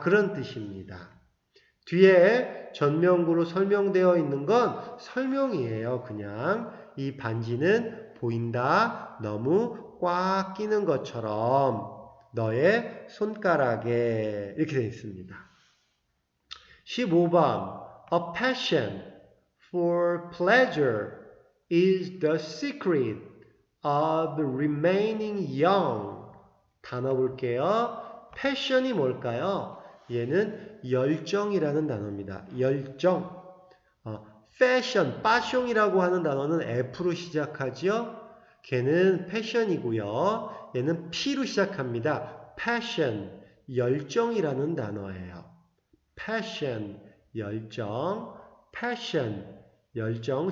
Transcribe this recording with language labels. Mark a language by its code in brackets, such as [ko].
[ko] 그런 뜻입니다. 뒤에 전명구로 설명되어 있는 건 설명이에요. 그냥 이 반지는 보인다. 너무 꽉 끼는 것처럼 너의 손가락에 이렇게 되어 있습니다. 15번 [en] A passion For pleasure is the secret of remaining young. [ko] 단어 볼게요. 패션이 뭘까요? 얘는 열정이라는 단어입니다. 열정. 패션, 빠숑이라고 하는 단어는 F로 시작하죠. 걔는 패션이고요. 얘는 P로 시작합니다. passion, 열정이라는 단어예요. passion, 열정, passion, 열정.